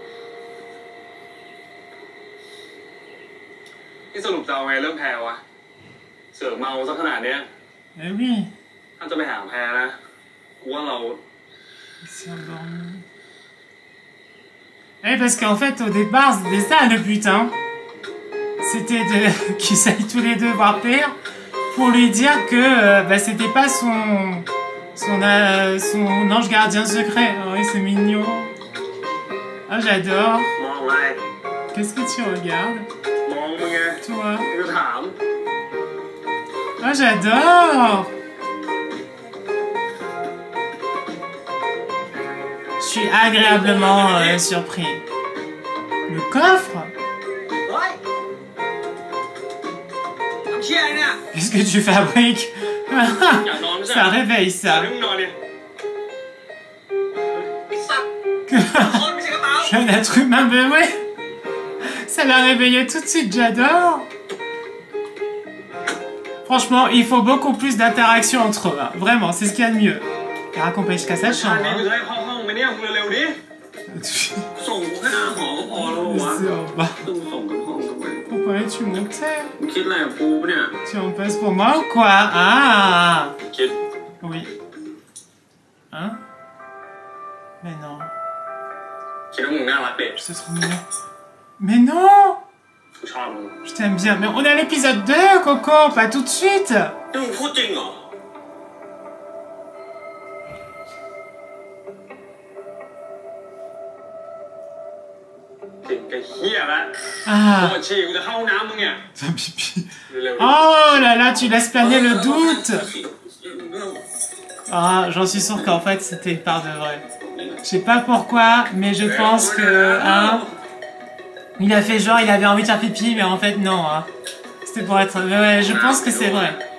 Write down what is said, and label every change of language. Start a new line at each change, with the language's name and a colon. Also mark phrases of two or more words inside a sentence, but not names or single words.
Thai: นี่สรุปจะเอาไงเรื่องแพรวะเสือกเมาซะขนาดเนี้ย
French: Eh oui.
Thai: ถ้าจะไปหาแพรนะกูว่าเรา
French: Il s'est endormi. Eh, parce qu'en fait, au départ, c'était ça le but, hein. C'était qu'ils aillent tous les deux voir Père pour lui dire que bah, c'était pas son ange gardien secret. Oh, oui, c'est mignon. Ah, j'adore.
Thai: มองอะไร
French: Qu'est-ce que tu regardes,
Thai: มองมึงไง
French: toi?
Thai: กูถาม
French: Ah, j'adore. Je suis agréablement surpris. Le coffre?
Thai: เฮ้ยทำเชี่ยอะไรเนี่ย
French: Qu'est-ce que tu fabriques?
Thai: อยากนอนไม่ใช่
French: Ça réveille
Thai: อยาก
French: ça.
Thai: ให้มึงนอนเนี่ยไอ้สัตว์คนไม่ใช่กระเป๋า
French: Je suis un être humain, mais ouais. Ça l'a réveillé tout de suite, j'adore. Franchement, il faut beaucoup plus d'interaction entre eux. Hein. Vraiment, c'est ce qu'il y a de mieux. Il raccompagne jusqu'à sa
Thai: ชา
French: chambre.
Thai: เนี่ยกู
French: Hein.
Thai: จะให้เข้าห้องไหมเนี่ยมึงเร็วๆดิส่งกูแค่หน้าหอก็พอแล้ววะ
French: Bah,
Thai: ต้องส่งกันห้องทำไม
French: pourquoi es-tu monté?
Thai: มึงคิดอะไรกับกูปะเนี่ย
French: Tu en passes pour moi ou quoi? Ah.
Thai: คิด
French: Oui. Hein? Mais non.
Thai: คิดว่ามึงน่ารักเด็ก
French: C'est trop mignon. Mais non!
Thai: กูชอบมึง
French: Je t'aime bien. Mais on est à l'épisode 2, Coco, pas tout de suite.
Thai: นี่มึงพูดจริงเหรอ จริงก็เฮี้ยละ
French: Ah.
Thai: ปวดฉี่กูจะเข้าห้องน้ำมึงเนี่ย
French: Ça pipi.
Thai: เร็ว
French: Oh là là, tu laisses planer le doute. Ah, j'en suis sûre qu'en fait c'était une part de vrai. Je sais pas pourquoi, mais je pense que hein, il a fait genre il avait envie de faire pipi, mais en fait non. Hein. C'était pour être. Ouais, je pense que c'est vrai.